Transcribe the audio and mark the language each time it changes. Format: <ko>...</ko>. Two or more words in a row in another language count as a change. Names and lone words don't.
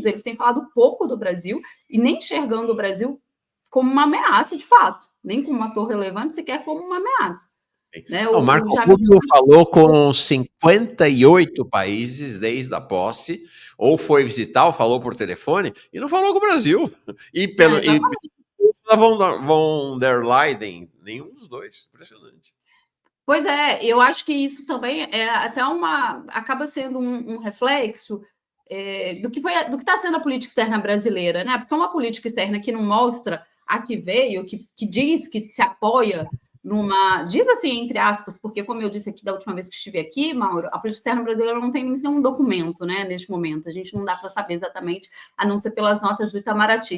<pt>Eles têm falado pouco do Brasil e nem enxergando o Brasil como uma ameaça, de fato, nem como um ator relevante, sequer como uma ameaça. Né? O Marco Rubio falou com 58 países desde a posse, ou foi visitar, ou falou por telefone, e não falou com o Brasil. E von der Leyen, nenhum dos dois. Impressionante. Pois é, eu acho que isso também é até acaba sendo um reflexo do que está sendo a política externa brasileira, né? Porque é uma política externa que não mostra a que veio, que diz que se apoia diz assim, entre aspas, porque como eu disse aqui da última vez que estive aqui, Mauro, a política externa brasileira não tem nenhum documento, né, neste momento, a gente não dá para saber exatamente, a não ser pelas notas do Itamaraty.</pt>